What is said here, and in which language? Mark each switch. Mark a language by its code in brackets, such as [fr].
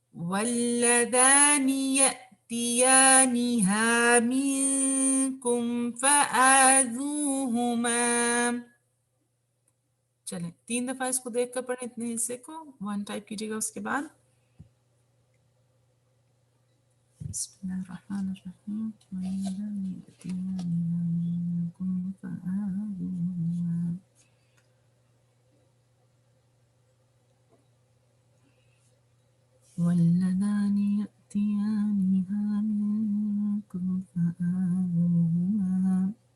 [ar] واللذان يأتيانها منكم فآذوهما. [ur] چلیں 3 دفعہ اس کو دیکھ کر پڑھیں اتنے حصے کو، 1 ٹائپ کیجیے گا اس کے بعد. [ar] بسم اللہ الرحمن الرحیم. واللذان يأتيانها منكم فآذوهما. واللذان يأتيانها منكم فآذوهما.